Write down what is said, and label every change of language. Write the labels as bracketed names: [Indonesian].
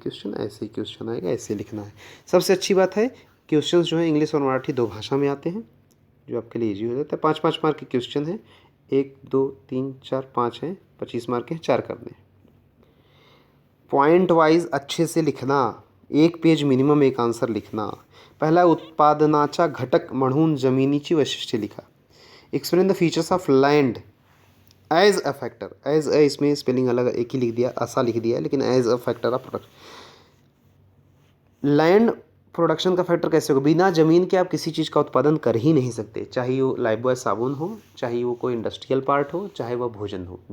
[Hindi] Question ऐसे ही question आएगा, ऐसे लिखना है। सबसे अच्छी बात है, क्वेश्चन जो है इंग्लिश और मराठी 2 भाषा में आते हैं, जो आपके लिए ईजी हो जाता है। 5-5 मार्क के क्वेश्चन हैं, 1 2 3 4 5 हैं, 25 मार्क के 4 करने हैं। पॉइंट वाइज अच्छे से लिखना, 1 पेज मिनिमम एक आंसर लिखना। [Marathi] पहला, उत्पादनाचा घटक म्हणून जमिनीची वैशिष्ट्ये लिखा। [English] Explain the features of land as a factor. [Hindi] As a, इसमें स्पेलिंग अलग एक ही लिख दिया, ऐसा लिख दिया, लेकिन [English] As a factor of production. [Hindi] Land production का फैक्टर कैसे होगा, बिना ज़मीन के आप किसी चीज़ का उत्पादन कर ही नहीं सकते, चाहे वो लाइफबॉय साबुन हो, चाहे वो कोई इंडस्ट्रियल पार्ट हो, चाहे वह भोजन हो।